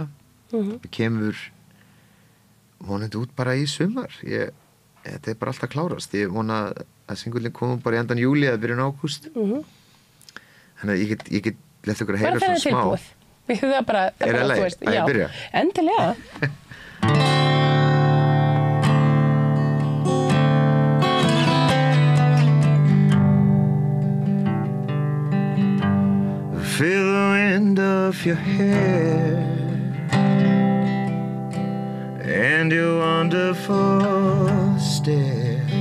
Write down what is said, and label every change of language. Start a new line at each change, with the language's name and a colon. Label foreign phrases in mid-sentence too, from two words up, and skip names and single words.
Icelandic: Kemur vonandi út bara í sumar. Þetta er bara alltaf klárast. Ég vona að singullin komum bara í endan júlí eða byrjun ágúst. Þannig að ég get lett okkur að heyra svona smá. Bara þegar tilbúið. Við höfum það bara, þú veist. Að ég byrja? Endilega.
English: Feel the wind of your hair and your wonderful stare.